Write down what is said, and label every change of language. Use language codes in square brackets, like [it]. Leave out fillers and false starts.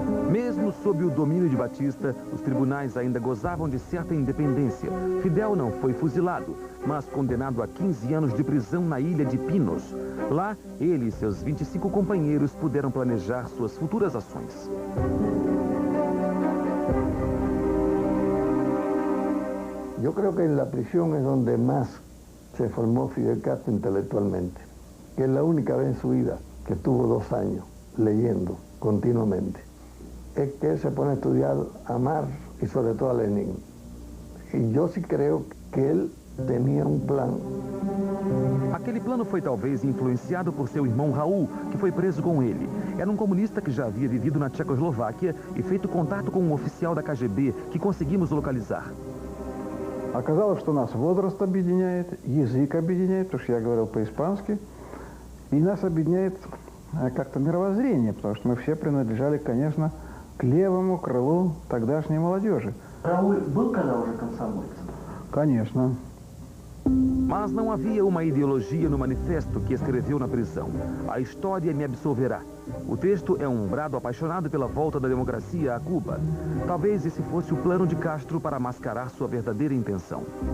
[pt] Mesmo sob o domínio de Batista, os tribunais ainda gozavam de certa independência. Fidel não foi fuzilado, mas condenado a 15 anos de prisão na ilha de Pinos. Lá, ele e seus 25 companheiros puderam planejar suas futuras ações. [es] Yo creo que en la prisión es donde más se formó Fidel Castro intelectualmente, que es la única vez en su vida que estuvo 2 años leyendo continuamente. Es que él se pone a estudiar a Marx y sobre todo a Lenin. Y yo sí creo que él tenía un plan. [pt] Aquele plano foi talvez influenciado por seu irmão Raul, que foi preso com ele. Era um comunista que já havia vivido na Tchecoslováquia e feito contato com um oficial da KGB que conseguimos localizar. [ru] Оказалось, что нас возраст объединяет, язык объединяет, потому что я говорил по-испански, и нас объединяет как-то мировоззрение, потому что мы все принадлежали, конечно, к левому крылу тогдашней молодежи. Рауль был когда уже комсомольцем? Конечно. [pt] Mas não havia uma ideologia no manifesto que escreveu na prisão. A história me absolverá. O texto é um brado apaixonado pela volta da democracia a Cuba. Talvez esse fosse o plano de Castro para mascarar sua verdadeira intenção.